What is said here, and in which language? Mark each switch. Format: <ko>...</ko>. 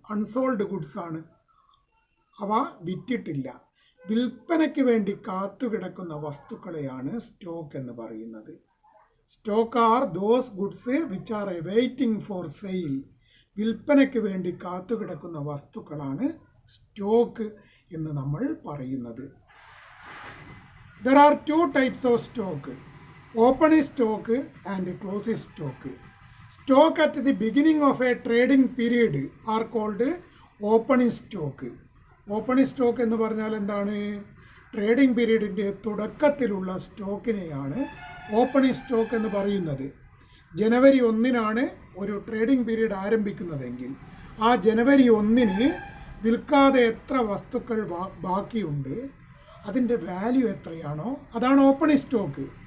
<ml>Unsold goods ആണ്. അവ വിറ്റിട്ടില്ല, വിൽപ്പനയ്ക്ക് വേണ്ടി കാത്തുകിടക്കുന്ന വസ്തുക്കളെയാണ് സ്റ്റോക്ക് എന്ന് പറയുന്നത്.</ml> <en>Stock are those goods which are waiting for sale.</en> <ml>വിൽപ്പനയ്ക്ക് വേണ്ടി കാത്തുകിടക്കുന്ന വസ്തുക്കളാണ് സ്റ്റോക്ക് എന്ന് നമ്മൾ പറയുന്നത്.</ml> <en>There are 2 types of stock, opening stock and closing stock. Stock at the beginning of a trading period are called opening stock.</en> <ml>Opening stock എന്ന് പറഞ്ഞാൽ എന്താണ്? Trading പീരീഡിൻ്റെ തുടക്കത്തിലുള്ള സ്റ്റോക്കിനെയാണ് opening stock എന്ന് പറയുന്നത്. ജനുവരി 1 ഒരു ട്രേഡിംഗ് പീരീഡ് ആരംഭിക്കുന്നതെങ്കിൽ ആ ജനുവരി 1 വിൽക്കാതെ എത്ര വസ്തുക്കൾ ബാക്കിയുണ്ട് അതിൻ്റെ വാല്യൂ എത്രയാണോ അതാണ് ഓപ്പണിംഗ് സ്റ്റോക്ക്.</ml>